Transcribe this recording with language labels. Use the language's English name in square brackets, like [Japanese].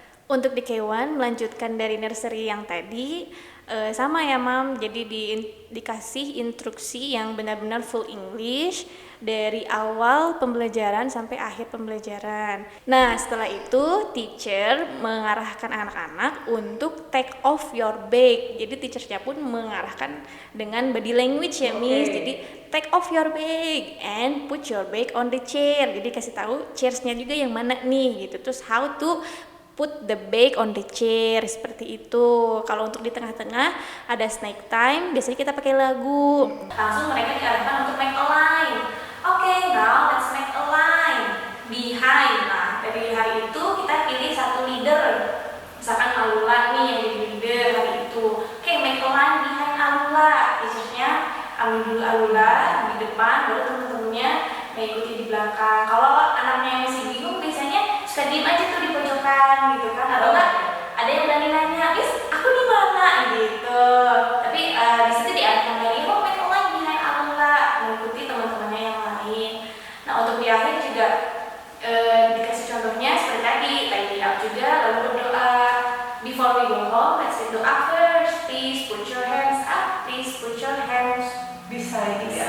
[Indonesian] Untuk di K1 melanjutkan dari nursery yang tadi, sama ya Mam, jadi dikasih instruksi yang benar-benar full English dari awal pembelajaran sampai akhir pembelajaran. Nah, setelah itu teacher mengarahkan anak-anak untuk [English] take off your bag. [Indonesian] Jadi teachernya pun mengarahkan dengan body language ya Miss. [English] Jadi take off your bag and put your bag on the chair. [Indonesian] Jadi kasih tahu chairs-nya juga yang mana nih gitu. Terus [English] how to put the bag on the chair [Indonesian] seperti itu. Kalau untuk di tengah-tengah ada snack time, biasanya kita pakai lagu. Langsung mereka diarahkan untuk [English] make a line. Oke, now let's make a line behind. [Indonesian] Nah, dari hari itu kita pilih satu leader. Misalkan Alula nih yang jadi leader hari itu. Oke, [English] make a line behind [Indonesian] Alula. Biasanya ambil dulu Alula di depan, baru temen-temennya mengikuti di belakang. Kalau anaknya yang masih bingung, biasanya suka diem aja tuh di pojokan gitu kan. Atau enggak ada yang berani nanya, "Miss, aku di mana?" gitu. Tapi di situ diarahkan lagi, "Oh, [English] make a line behind [Indonesian] Alula," mengikuti teman-temannya yang lain. Nah, untuk di akhir juga dikasih contohnya seperti tadi up juga, lalu berdoa. [English] Before we go home, let's say doa first. Please put your hands up. Please put your hands beside.